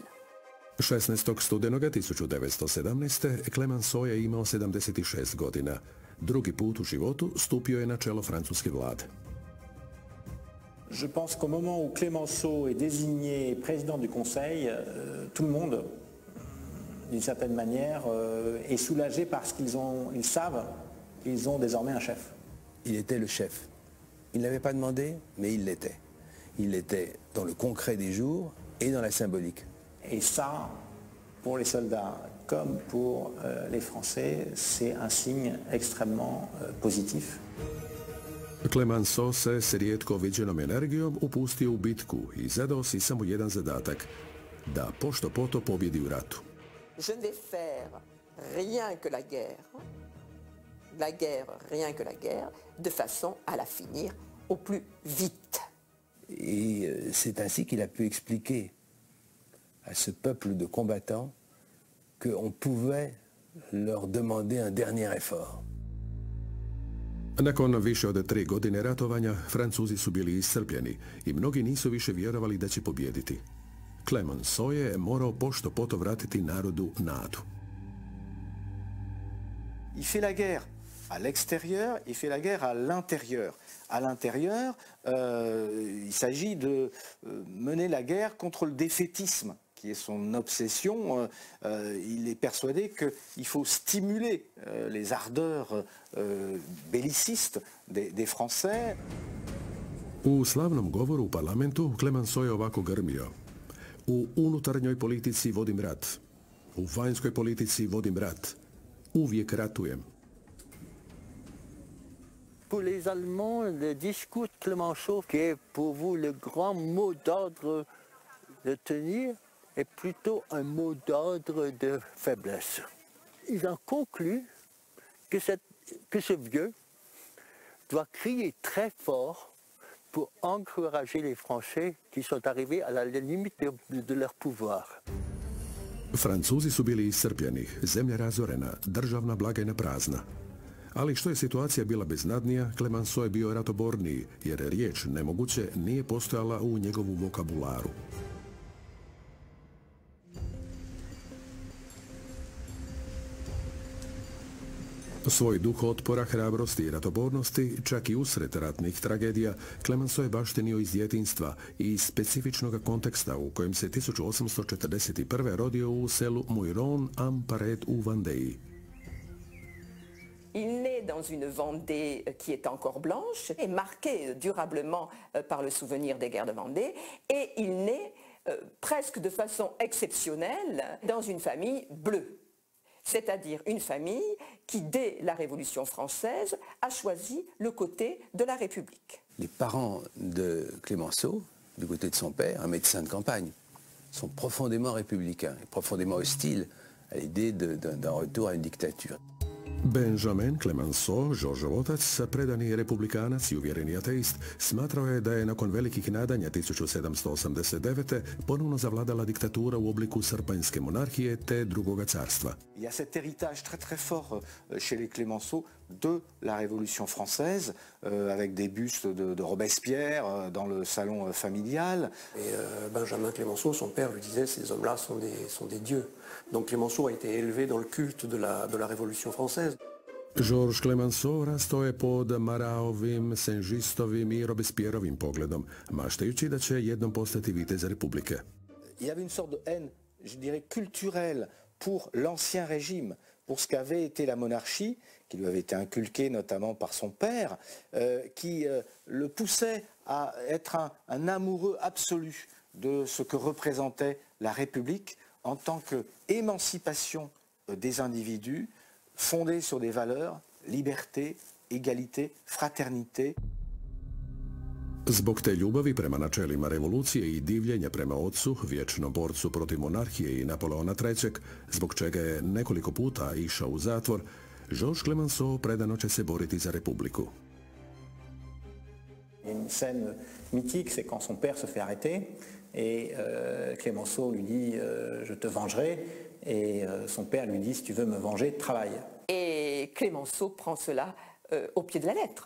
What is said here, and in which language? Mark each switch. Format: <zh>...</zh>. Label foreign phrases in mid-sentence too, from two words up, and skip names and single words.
<hr>16. studenoga 1917. Clemenceau je imao 76 godina. Drugi put u životu stupio je na čelo francuske vlade.</hr> <fr>Je pense qu'au moment où Clemenceau est désigné président du Conseil, tout le monde, d'une certaine manière, est soulagé parce qu'ils savent qu'ils ont désormais un chef. Il était le chef. Il n'avait pas demandé, mais il l'était. Il l'était dans le concret des jours et dans la symbolique. Et ça, pour les soldats comme pour les Français, c'est un signe extrêmement positif.</fr> <hr>Clemenceau se s rijetko viđenom energijom upustio u bitku i zadao si samo jedan zadatak, da pošto poto pobjedi u ratu.</hr> <fr>Je ne vais faire rien que la guerre, rien que la guerre, de façon à la finir au plus vite. Et c'est ainsi qu'il a pu expliquer à ce peuple de combattants qu'on pouvait leur demander un dernier effort.</fr> <hr>Nakon više od 3 godine ratovanja, Francuzi su bili iscrpljeni i mnogi nisu više vjerovali da će pobijediti. Clemenceau je morao pošto poto vratiti narodu nadu.</hr> <fr>Il fait la guerre à l'extérieur, il fait la guerre à l'intérieur. À l'intérieur, il s'agit de mener la guerre contre le défaitisme, qui est son obsession. Il est persuadé qu'il faut stimuler les ardeurs bellicistes des Français.</fr> <hr>U slavnom govoru u parlamentu Clemenceau je ovako grmio. U unutarnjoj politici vodim rat. U vanjskoj politici vodim rat. Uvijek ratujem.</hr> <fr>Pour les Allemands, le discours de Clemenceau, qui est pour vous le grand mot d'ordre de tenir, est plutôt un mot d'ordre de faiblesse. Ils en concluent que ce vieux doit crier très fort pour encourager les Français qui sont arrivés à la limite de leur pouvoir.</fr> <hr>Francuzi su bili iscrpljeni, zemlja razorena, državna blagajna prazna. Ali što je situacija bila beznadnija, Clemenceau je bio ratoborniji, jer riječ nemoguće nije postojala u njegovu vokabularu. Svoj duh otpora, hrabrosti i ratobornosti, čak i usred ratnih tragedija, Clemenceau je baštinio iz djetinjstva i iz specifičnog konteksta u kojem se 1841. rodio u selu Muiron am Paret u Vendée.</hr> <fr>Il naît dans une Vendée qui est encore blanche et marquée durablement par le souvenir des guerres de Vendée, et il naît presque de façon exceptionnelle dans une famille bleue. C'est-à-dire une famille qui, dès la Révolution française, a choisi le côté de la République. Les parents de Clemenceau, du côté de son père, un médecin de campagne, sont profondément républicains, et profondément hostiles à l'idée d'un retour à une dictature.</fr> <hr>Benjamin Clemenceau, Georgeov otac, predani republikanac i uvjereni ateist, smatrao je da je nakon velikih nadanja 1789. ponovno zavladala diktatura u obliku srpanjske monarhije te drugoga carstva.</hr> <fr>Il y a cet héritage très très fort chez les Clemenceau de la Révolution française, avec des bustes de Robespierre dans le salon familial. Et Benjamin Clemenceau, son père, lui disait ces hommes-là sont des dieux. Donc Clemenceau a été élevé dans le culte de la Révolution française.</fr> <hr>Georges Clemenceau rastao je pod Maraovim, Saint-Justovim i Robespierrovim pogledom, maštajući da će jednom postati vitez Republike.</hr> <fr>Il y avait une sorte de haine, je dirais, culturelle pour l'ancien régime, pour ce qu'avait été la monarchie, qui lui avait été inculquée notamment par son père, qui le poussait à être un amoureux absolu de ce que représentait la République en tant qu'émancipation des individus fondée sur des valeurs, liberté, égalité, fraternité.</fr> <hr>Zbog te ljubavi prema načelima revolucije i divljenja prema ocu, vječnom borcu protiv monarhije i Napoleona III, zbog čega je nekoliko puta išao u zatvor, Georges Clemenceau predano će se boriti za Republiku.</hr> <fr>Une scène mythique, c'est quand son père se fait arrêter et Clemenceau lui dit je te vengerai, et son père lui dit si tu veux me venger, travaille. Et Clemenceau prend cela au pied de la lettre.</fr>